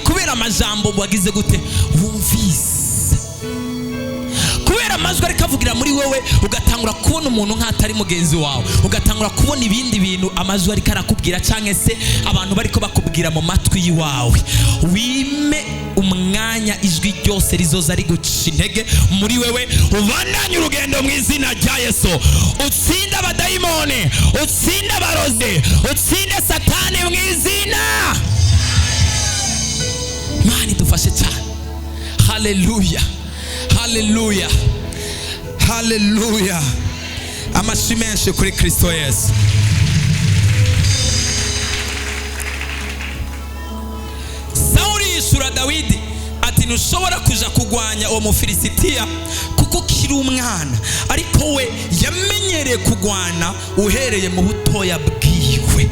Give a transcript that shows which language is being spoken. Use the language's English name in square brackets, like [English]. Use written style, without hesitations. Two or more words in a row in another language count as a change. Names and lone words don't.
[Rundi] kubera amajambo wagize gute wumvise, kubera amajwi ariko avugira muri wewe, ugatangura kubona umuntu nk'atari mugenzi wawe, ugatangura kubona ibindi bintu amajwi ariko arakubwira, cyangwa se abantu bariko bakubwira mu matwi yiwawe. wime umwanya ijwi ryose rizoza riguca intege muri wewe, ubandanye urugendo mu izina rya Yesu. utsinde abadayimone, utsinde abarozi, utsinde satani mu izina. Imana idufashe cyane. Haleluya, haleluya, haleluya. Amashyi menshi kuri Kristo Yesu. Sawuli yishura Dawidi ati ntushobora kuja kugwanya uwo Mufilisitiya kuko kiri umwana, ariko we yamenyereye kugwana uhereye mu butoya bwiwe.